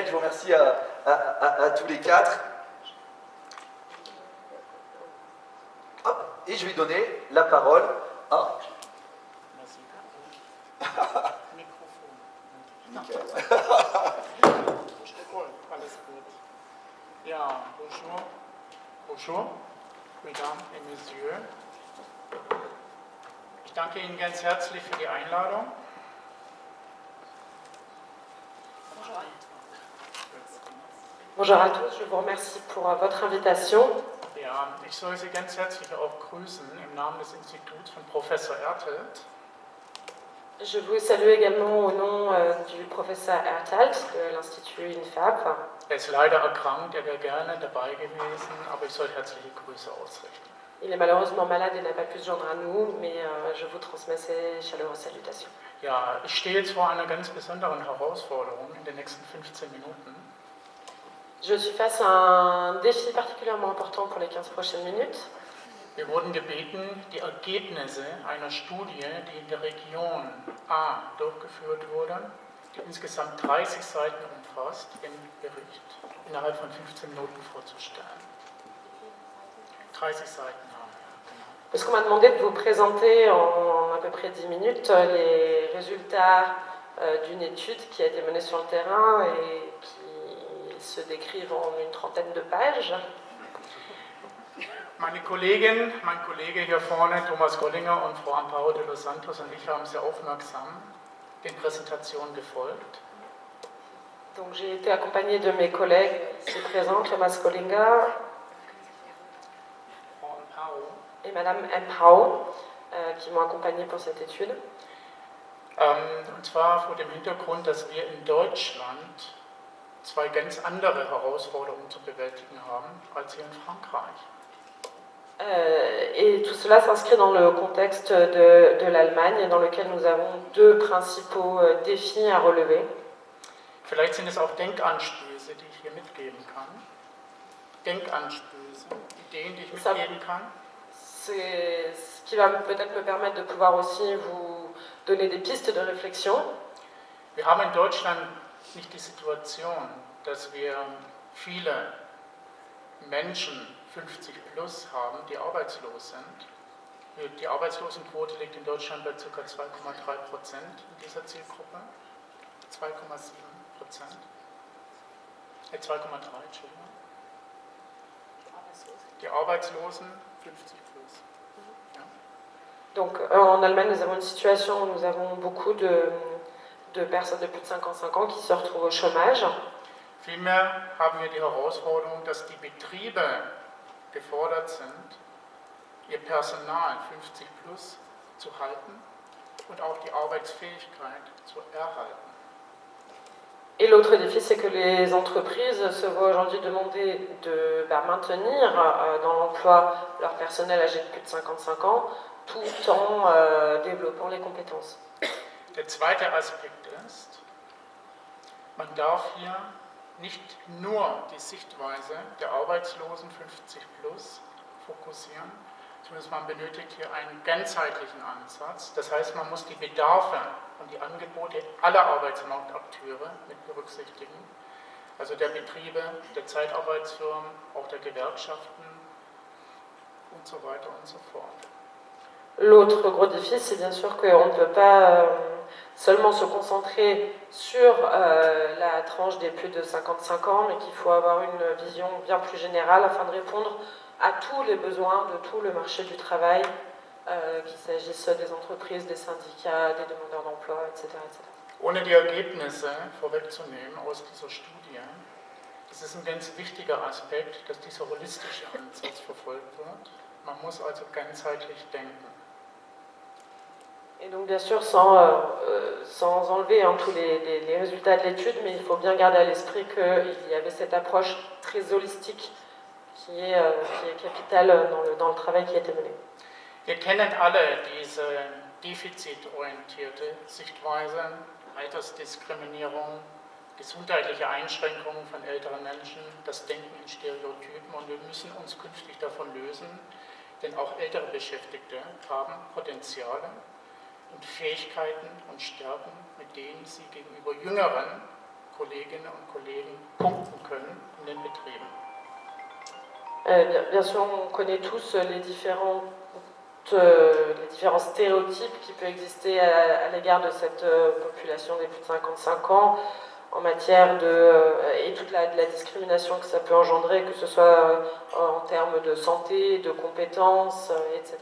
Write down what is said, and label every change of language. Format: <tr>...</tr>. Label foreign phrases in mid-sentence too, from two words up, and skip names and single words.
<fr>Je vous remercie à tous les quatre. Hop, et je vais donner la parole à... Michael. Ja, bonjour, mesdames et messieurs.</fr> <de>Ich danke Ihnen ganz herzlich für die Einladung.</de> <fr>Bonjour à tous, je vous remercie pour votre invitation.</fr> <de>Ja, ich soll Sie ganz herzlich auch grüßen im Namen des Instituts von Professor Ertelt.</de> <fr>Je vous salue également au nom du professeur Ertelt de l'Institut INFAP.</fr> <de>Er ist leider erkrankt, er wäre gerne dabei gewesen, aber ich soll herzliche Grüße ausrichten.</de> <fr>Il est malheureusement malade et n'a pas pu se joindre à nous, mais je vous transmets ses chaleureuses salutations.</fr> <de>Ja, ich stehe jetzt vor einer ganz besonderen Herausforderung in den nächsten 15 Minuten.</de> <fr>Je suis face à un défi particulièrement important pour les 15 prochaines minutes.</fr> <de>Wir wurden gebeten, die Ergebnisse einer Studie, die in der Region A durchgeführt wurde, die insgesamt 30 Seiten umfasst, im Bericht innerhalb von 15 Minuten vorzustellen. 30 Seiten haben wir, genau.</de> <fr>Parce qu'on m'a demandé de vous présenter en à peu près 10 minutes les résultats d'une étude qui a été menée sur le terrain et qui se décrivent en une trentaine de pages.</fr> <de>Meine Kollegin, mein Kollege hier vorne, Thomas Gollinger und Frau Amparo de los Santos und ich haben sehr aufmerksam den Präsentationen gefolgt.</de> <fr>Donc j'ai été accompagnée de mes collègues ici présents, Thomas Gollinger</fr> <de>Frau Amparo.</de> <fr>Et Madame Amparo, qui m'ont accompagnée pour cette étude.</fr> <de>Und zwar vor dem Hintergrund, dass wir in Deutschland zwei ganz andere Herausforderungen zu bewältigen haben als hier in Frankreich.</de> <fr>Et tout cela s'inscrit dans le contexte de l'Allemagne, dans lequel nous avons deux principaux défis à relever.</fr> <de>Vielleicht sind es auch Denkanstöße, die ich hier mitgeben kann. Denkanstöße, Ideen, die ich mitgeben kann.</de> <fr>C'est ce qui va peut-être me permettre de pouvoir aussi vous donner des pistes de réflexion.</fr> <de>Wir haben in Deutschland nicht die Situation, dass wir viele Menschen 50 plus haben, die arbeitslos sind. Die Arbeitslosenquote liegt in Deutschland bei ca. 2,3% in dieser Zielgruppe. 2,7%. 2,3, Entschuldigung. Die Arbeitslosen 50 plus. Ja.</de> <fr>Donc en Allemagne, nous avons une situation où nous avons beaucoup de personnes de plus de 55 ans qui se retrouvent au chômage.</fr> <de>Vielmehr haben wir die Herausforderung, dass die Betriebe gefordert sind, ihr Personal 50 plus zu halten und auch die Arbeitsfähigkeit zu erhalten.</de> <fr>Et l'autre défi, c'est que les entreprises se voient aujourd'hui demander de maintenir dans l'emploi leur personnel âgé de plus de 55 ans, tout en développant les compétences.</fr> <de>Der zweite Aspekt ist, man darf hier nicht nur die Sichtweise der Arbeitslosen 50 plus fokussieren, sondern man benötigt hier einen ganzheitlichen Ansatz. Das heißt, man muss die Bedarfe und die Angebote aller Arbeitsmarktakteure mit berücksichtigen, also der Betriebe, der Zeitarbeitsfirmen, auch der Gewerkschaften und so weiter und so fort.</de> <fr>L'autre gros défi, c'est bien sûr qu'on ne peut pas seulement se concentrer sur la tranche des plus de 55 ans, mais qu'il faut avoir une vision bien plus générale afin de répondre à tous les besoins de tout le marché du travail, qu'il s'agisse des entreprises, des syndicats, des demandeurs d'emploi, etc., etc.</fr> <de>Ohne die Ergebnisse vorwegzunehmen aus dieser Studie, das ist ein ganz wichtiger Aspekt, dass dieser holistische Ansatz verfolgt wird. Man muss also ganzheitlich denken.</de> <fr>Et donc bien sûr, sans enlever tous les résultats de l'étude, mais il faut bien garder à l'esprit qu'il y avait cette approche très holistique qui est capitale dans le travail qui a été mené.</fr> <de>Wir kennen alle diese defizitorientierte Sichtweise, Altersdiskriminierung, gesundheitliche Einschränkungen von älteren Menschen, das Denken in Stereotypen, und wir müssen uns künftig davon lösen, denn auch ältere Beschäftigte haben Potenziale und Fähigkeiten und Stärken, mit denen sie gegenüber jüngeren Kolleginnen und Kollegen punkten können in den Betrieben.</de> <fr>Bien sûr, on connaît tous les différents stéréotypes qui peuvent exister à l'égard de cette population des plus de 55 ans en matière et toute la discrimination que ça peut engendrer, que ce soit en termes de santé, de compétences, etc.</fr>